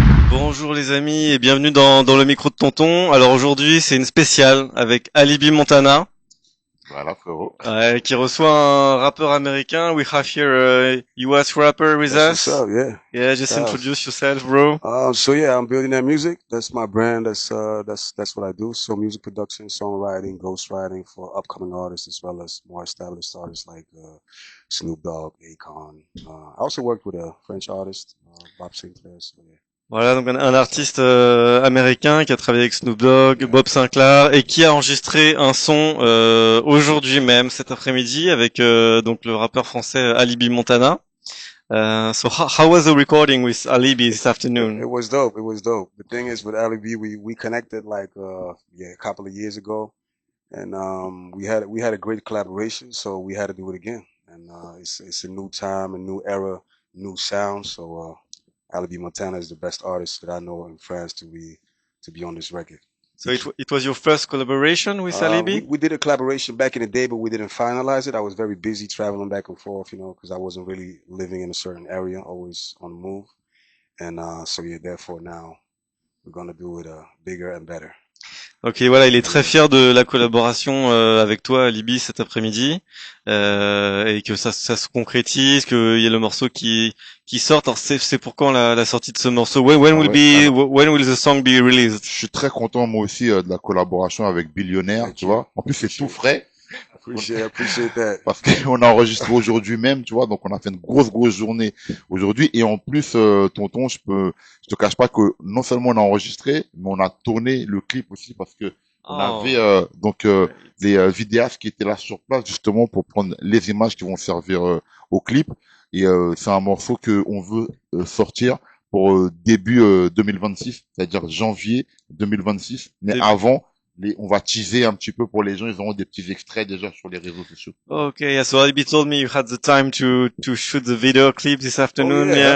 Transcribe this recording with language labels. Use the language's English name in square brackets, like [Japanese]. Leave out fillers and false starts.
[French] Bonjour les amis et bienvenue dans le micro de Tonton. Alors aujourd'hui c'est une spéciale avec Alibi Montana Voilà, frérot. qui reçoit un rappeur américain. [English] We have here a US rapper with That's us. what's up, yeah. Yeah, just introduce yourself, bro. So yeah, I'm building that music. That's my brand. That's what I do. So music production, songwriting, ghostwriting for upcoming artists as well as more established artists like Snoop Dogg, Akon. I also worked with a French artist, Bob Sinclair. So yeah. [French] Voilà, donc un artiste américain qui a travaillé avec Snoop Dogg, Bob Sinclair et qui a enregistré un son aujourd'hui même, cet après-midi, avec donc le rappeur français Alibi Montana. [English] So how was the recording with Alibi this afternoon? It was dope. The thing is, with Ali B, we connected like a couple of years ago, and we had a great collaboration. So we had to do it again. And it's a new time, a new era, new sound. So Ali B Montana is the best artist that I know in France to be on this record. So it was your first collaboration with Alibi? We did a collaboration back in the day, but we didn't finalize it. I was very busy traveling back and forth, because I wasn't really living in a certain area, always on the move. And so yeah, therefore now we're gonna do it bigger and better. [French] Ok, voilà, il est très fier de la collaboration avec toi, Alibi, cet après-midi, et que ça se concrétise, qu'il y ait le morceau qui sorte. Alors c'est pour quand la sortie de ce morceau? [English] When will the song be released? [French] Je suis très content, moi aussi, de la collaboration avec Billionnaire, tu vois. En plus, c'est tout frais. [English] Appreciate that. [French] Parce qu'on a enregistré aujourd'hui même, tu vois, donc on a fait une grosse journée aujourd'hui. Et en plus, tonton, je te cache pas que non seulement on a enregistré, mais on a tourné le clip aussi parce que on avait des vidéastes qui étaient là sur place justement pour prendre les images qui vont servir au clip. Et c'est un morceau que on veut sortir pour début 2026, c'est-à-dire janvier 2026. Mais avant, on va teaser un petit peu pour les gens, ils auront des petits extraits déjà sur les réseaux sociaux. [English] Okay, yeah, so Alibi told me you had the time to shoot the video clip this afternoon.